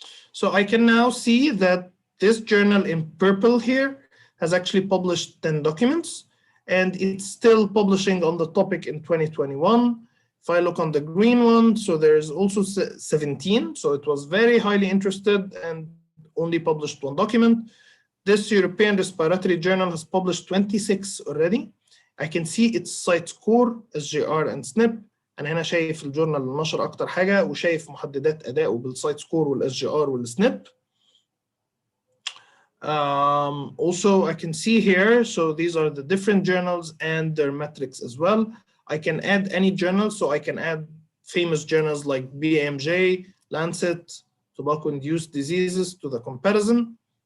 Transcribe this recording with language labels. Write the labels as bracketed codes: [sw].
[en] So I can now see that this journal in purple here has actually published 10 documents, and it's still publishing on the topic in 2021. If I look on the green one, so there's also 17. So it was very highly interested and only published one document. This European Respiratory Journal has published 26 already. I can see its site score, SGR and SNP. [ar] أنا هنا شايف الجورنال اللي نشر أكتر حاجة، وشايف محددات أدائه بالسايت سكور والSGR والسنب. [en] Also, I can see here, so these are the different journals and their metrics as well. I can add any journal, so I can add famous journals like BMJ, Lancet, tobacco-induced diseases to the comparison.